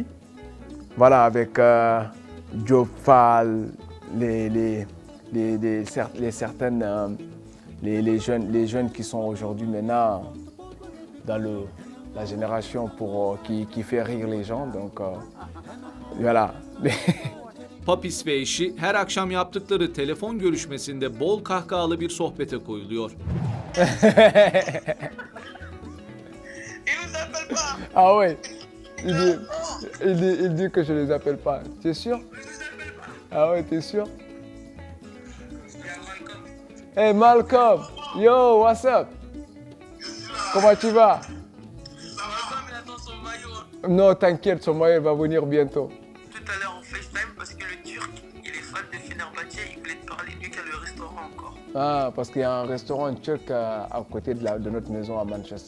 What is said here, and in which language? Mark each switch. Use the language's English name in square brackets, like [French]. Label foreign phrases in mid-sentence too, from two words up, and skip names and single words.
[French] Voilà, avec Diop Fall, les jeunes qui sont aujourd'hui maintenant dans la génération qui fait rire les gens. Donc voilà. [Turkish] Papis ve eşi her akşam yaptıkları telefon görüşmesinde bol kahkahalı bir sohbete koyuluyor. [French] Il nous appelle pas. Ah ouais, il dit que je ne les appelle pas. T'es sûr? Ah ouais, t'es sûr? [English] Hey Malcolm, yo, what's up? [French] Comment tu vas? Ça va pas, mais attends son maillot. Non, t'inquiète, son maillot va venir bientôt. Tout à l'heure on FaceTime parce que le Turc, il est fan de Fenerbahçe, il voulait te parler vu qu'il y a le restaurant encore. Ah, parce qu'il y a un restaurant turc à côté de notre maison à Manchester.